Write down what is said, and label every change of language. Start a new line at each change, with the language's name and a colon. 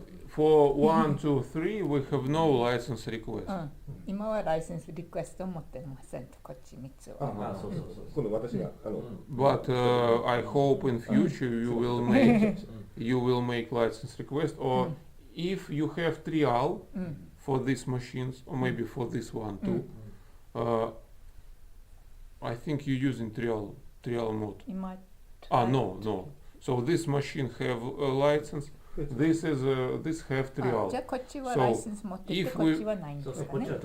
English: For 1, 2, 3, we have no license request.
Japanese: 今はライセンスリクエストを持ってませんと、こっち3つは。今度私が
English: But I hope in future you will make license request, or if you have trial for these machines, or maybe for this one too. I think you're using trial mode. No. So this machine have a license. This have trial.
Japanese: じゃあこっちはライセンス持ってて、こっちはないんですかね。